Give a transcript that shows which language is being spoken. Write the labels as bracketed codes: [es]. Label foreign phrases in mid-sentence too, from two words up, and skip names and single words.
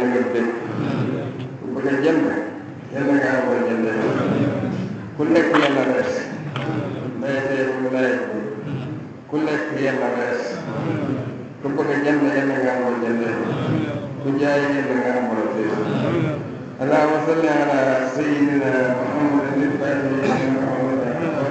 [wo] nga bëgg ku bëgg a jënd yàlla nga xam loo jënd ku lekk yàlla res mbay teefam nawet bi ku lekk yàlla res ku bëgg a jënd yàlla nga xam loo jënd ku jaay yàlla nga xam loo jënd [ar] اللهم صل على سيدنا محمد الفاتح لما أغلق